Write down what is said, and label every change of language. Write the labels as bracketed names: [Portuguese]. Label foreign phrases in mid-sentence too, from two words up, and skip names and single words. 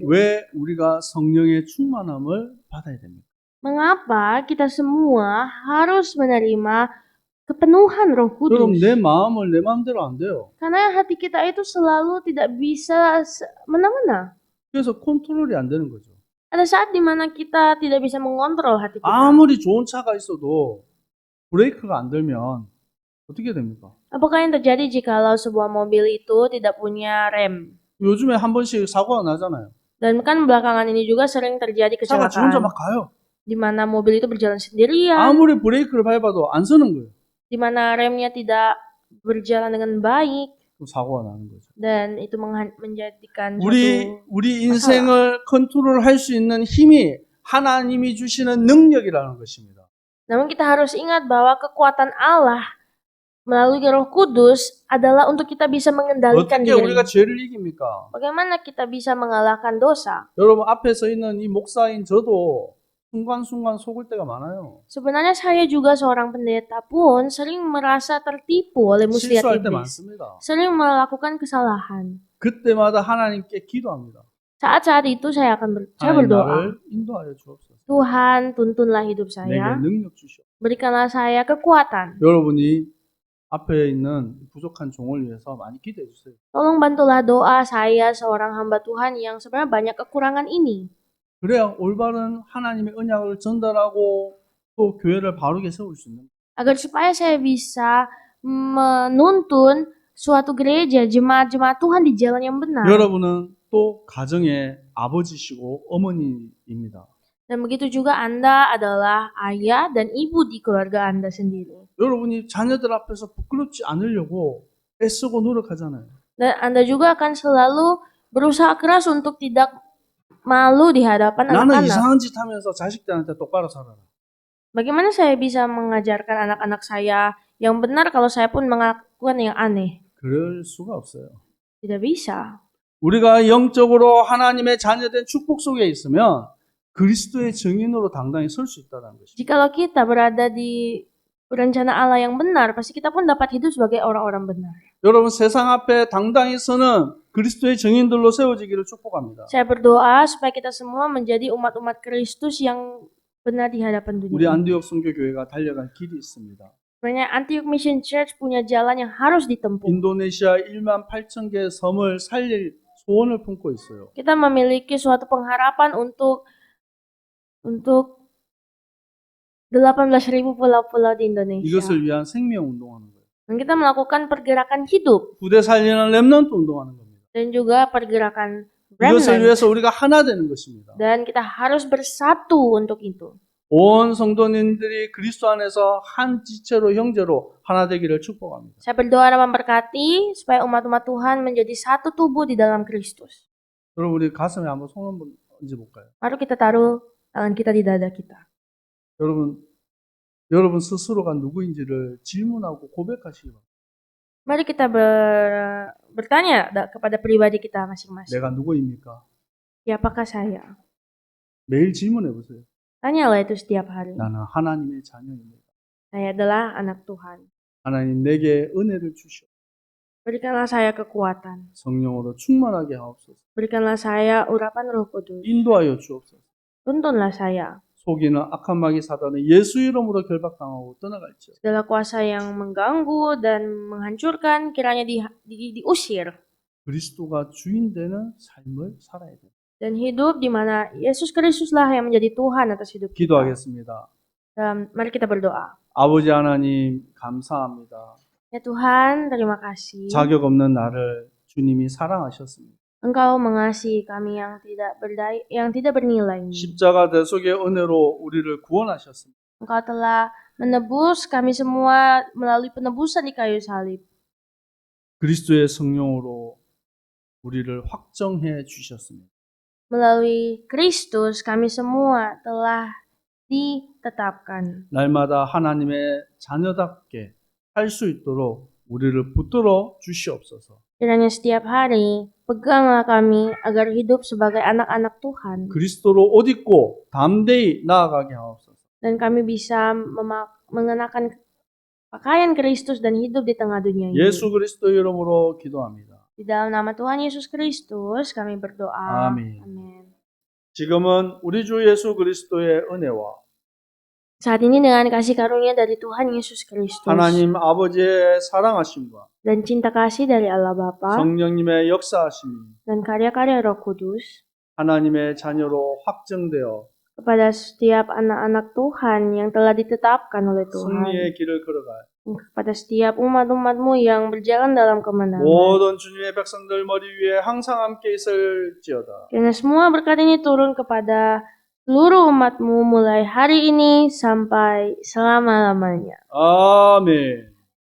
[Korean] 왜 우리가 성령의 충만함을 받아야 됩니까? [Indonesian] Mengapa kita semua harus menerima kepenuhan Roh [Korean] 여러분 [Indonesian] Kudus? [Korean] 내 마음을 내 마음대로 안 돼요. [Indonesian] Karena hati kita itu selalu tidak bisa mena-mena. [Korean] 그래서 컨트롤이 안 되는 거죠. [Indonesian] Ada saat dimana kita tidak bisa mengontrol hati kita. [Korean] 아무리 좋은 차가 있어도 브레이크가 안 들면 어떻게 됩니까? [Indonesian] Apakah yang terjadi jikalau sebuah mobil itu tidak punya rem? [Korean] 요즘에 한 번씩 사고가 나잖아요. [Indonesian] Dan kan belakangan ini juga sering terjadi [Korean] 차가 지 혼자 [Indonesian] kecelakaan. [Korean] 막 가요. [Indonesian] Di mana mobil itu berjalan sendirian, [Korean] 아무리 브레이크를 밟아도 안 서는 거예요. [Indonesian] di mana remnya tidak berjalan dengan baik, [Korean] 그럼 사고가 나는 거죠. [Indonesian] dan itu menjadikan [Korean] 우리 인생을 컨트롤할 수 있는 힘이 하나님이 주시는 능력이라는 것입니다. [Indonesian] Namun kita harus ingat bahwa kekuatan Allah melalui Roh Kudus adalah untuk kita bisa mengendalikan [Korean] 어떻게 [Indonesian] diri. [Korean] 우리가 죄를 이깁니까? [Indonesian] Bagaimana kita bisa mengalahkan dosa? [Korean] 여러분 앞에 서 있는 이 목사인 저도 순간순간 속을 때가 많아요. [Indonesian] Sebenarnya saya juga seorang pendeta pun sering merasa tertipu oleh muslihat [Korean] 실수할 때 [Indonesian] iblis. [Korean] 많습니다. [Indonesian] Sering melakukan kesalahan. [Korean] 그때마다 하나님께 기도합니다. [Indonesian] Saat-saat itu saya akan saya [Korean] 하나님 [Indonesian] berdoa. [Korean] 나를 인도하여 주옵소서. [Indonesian] Tuhan, tuntunlah hidup [Korean] 내게 [Indonesian] saya. [Korean] 능력 주시오. [Indonesian] Berikanlah saya kekuatan. [Korean] 여러분이 앞에 있는 부족한 종을 위해서 많이 기도해 주세요. [Indonesian] Tolong bantulah doa saya seorang hamba Tuhan yang sebenarnya banyak kekurangan ini. [Korean] 그래야 올바른 하나님의 언약을 전달하고 또 교회를 바르게 세울 수 있는 거예요. [Indonesian] Agar supaya saya bisa menuntun suatu gereja, jemaat-jemaat Tuhan di jalan yang benar. [Korean] 여러분은 또 가정의 아버지시고 어머니입니다. [Indonesian] Dan begitu juga Anda adalah ayah dan ibu di keluarga Anda sendiri. [Korean] 여러분이 자녀들 앞에서 부끄럽지 않으려고 애쓰고 노력하잖아요. [Indonesian] Dan Anda juga akan selalu berusaha keras untuk tidak malu di hadapan [Korean] 나는 [Indonesian] anak-anak. [Korean] 이상한 짓 하면서 자식들한테 똑바로 살아라. [Indonesian] Bagaimana saya bisa mengajarkan anak-anak saya yang benar kalau saya pun melakukan yang aneh? [Korean] 그럴 수가 없어요. [Indonesian] Tidak bisa. [Korean] 우리가 영적으로 하나님의 자녀된 축복 속에 있으면 그리스도의 증인으로 당당히 설 수 있다는 것입니다. [Indonesian] Jikalau kita berada di rencana Allah yang benar, pasti kita pun dapat hidup sebagai orang-orang benar. [Korean] 여러분 세상 앞에 당당히 서는 그리스도의 증인들로 세워지기를 축복합니다. [Indonesian] Saya berdoa supaya kita semua menjadi umat-umat Kristus yang benar di hadapan [Korean] 우리 [Indonesian] dunia. [Korean] 안디옥 선교교회가 달려갈 길이 있습니다. [Indonesian] Sebenarnya Antioch Mission Church punya jalan yang harus ditempuh. [Korean] 인도네시아 18,000개 섬을 살릴 소원을 품고 있어요. [Indonesian] Kita memiliki suatu pengharapan untuk 18.000 pulau-pulau di Indonesia. [Korean] 이것을 위한 생명 운동하는 거예요. [Indonesian] Dan kita melakukan pergerakan hidup [Korean] 부대 살리는 렘넌트 운동하는 겁니다. [Indonesian] dan juga pergerakan [Korean] 이것을 [Indonesian] remnant. [Korean] 위해서 우리가 하나 되는 것입니다. [Indonesian] Dan kita harus bersatu untuk itu. [Korean] 온 성도님들이 그리스도 안에서 한 지체로 형제로 하나 되기를 축복합니다. [Indonesian] Saya berdoa dan memberkati supaya umat-umat Tuhan menjadi satu tubuh di dalam Kristus. [Korean] 여러분 우리 가슴에 한번 손 한번 얹어 볼까요? [Indonesian] Mari kita taruh tangan kita di dada kita. [Korean] 여러분 스스로가 누구인지를 질문하고 고백하시기 바랍니다. [Indonesian] Mari kita bertanya kepada pribadi kita masing-masing. [Korean] 내가 누구입니까? [Indonesian] Siapakah saya? [Korean] 매일 질문해 보세요. [Indonesian] Tanyalah itu setiap hari. [Korean] 나는 하나님의 자녀입니다. [Indonesian] Saya adalah anak Tuhan. [Korean] 하나님 내게 은혜를 주시오. [Indonesian] Berikanlah saya kekuatan. [Korean] 성령으로 충만하게 하옵소서. [Indonesian] Berikanlah saya urapan Roh Kudus. [Korean] 인도하여 주옵소서. [Indonesian] Tuntunlah saya. [Korean] 속이는 악한 마귀 사단은 예수 이름으로 결박당하고 떠나갈지어다. [Indonesian] Segala kuasa yang mengganggu dan menghancurkan kiranya diusir. [Korean] 그리스도가 주인 되는 삶을 살아야 돼. [Indonesian] Dan hidup di mana Yesus Kristuslah yang menjadi Tuhan atas hidup kita. [Korean] 기도하겠습니다. [Indonesian] Mari kita berdoa. [Korean] 아버지 하나님 감사합니다. [Indonesian] Ya Tuhan, terima kasih. [Korean] 자격 없는 나를 주님이 사랑하셨습니다. [Indonesian] Engkau mengasihi kami yang tidak bernilai ini. [Korean] 십자가 대속의 은혜로 우리를 구원하셨습니다. [Indonesian] Engkau telah menebus kami semua melalui penebusan di kayu salib. [Korean] 그리스도의 성령으로 우리를 확정해 주셨습니다. [Indonesian] Melalui Kristus kami semua telah ditetapkan. [Korean] 날마다 하나님의 자녀답게 살 수 있도록 우리를 붙들어 주시옵소서. [Indonesian] Kiranya setiap hari peganglah kami agar hidup sebagai anak-anak Tuhan. [Korean] 그리스도로 옷 입고 담대히 나아가게 하옵소서. [Indonesian] Dan kami bisa mengenakan pakaian Kristus dan hidup di tengah dunia ini. [Korean] 예수 그리스도 이름으로 기도합니다. [Indonesian] Di dalam nama Tuhan Yesus Kristus kami berdoa. [Korean] 아멘. [Indonesian] Amin. [Korean] 지금은 우리 주 예수 그리스도의 은혜와 [Indonesian] Saat ini dengan kasih karunia dari Tuhan Yesus Kristus [Korean] 하나님 아버지의 사랑하심과 [Indonesian] dan cinta kasih dari Allah Bapa [Korean] 성령님의 역사하심이 [Indonesian] dan karya-karya Roh Kudus [Korean] 하나님의 자녀로 확정되어 [Indonesian] kepada setiap anak-anak Tuhan yang telah ditetapkan oleh Tuhan, [Korean] 승리의 길을 걸어갈 [Indonesian] kepada setiap umat-umatmu yang berjalan dalam kemenangan. [Korean] 모든 주님의 백성들 머리 위에 항상 함께 있을지어다. [Indonesian] Karena semua berkat ini turun kepada seluruh umatmu mulai hari ini sampai selama-lamanya. [Korean] 아멘.